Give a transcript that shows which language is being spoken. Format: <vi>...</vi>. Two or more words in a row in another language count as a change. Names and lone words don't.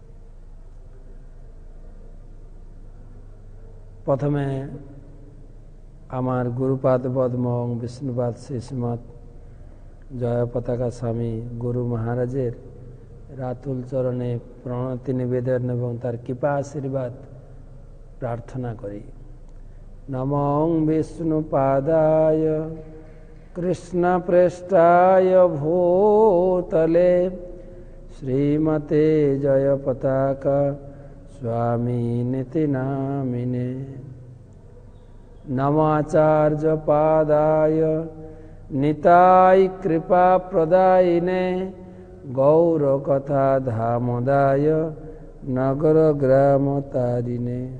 <bn>প্রথমে আমার গুরুপাদ পদ্ম বিষ্ণুপাদ শ্রীমদ জয় পতাকা স্বামী গুরু মহারাজের রাতুল চরণে প্রণতি নিবেদন এবং তার কৃপা আশীর্বাদ প্রার্থনা করি।</bn> <sa>नमो विष्णुपादाय कृष्णप्रेष्ठाय भूतले श्रीमते जय पताका स्वामिनिति नामिने। नमाचार्य पादाय निताय कृपा प्रदायिने गौर कथा धामोदाय नगर ग्राम तारिणे।</sa>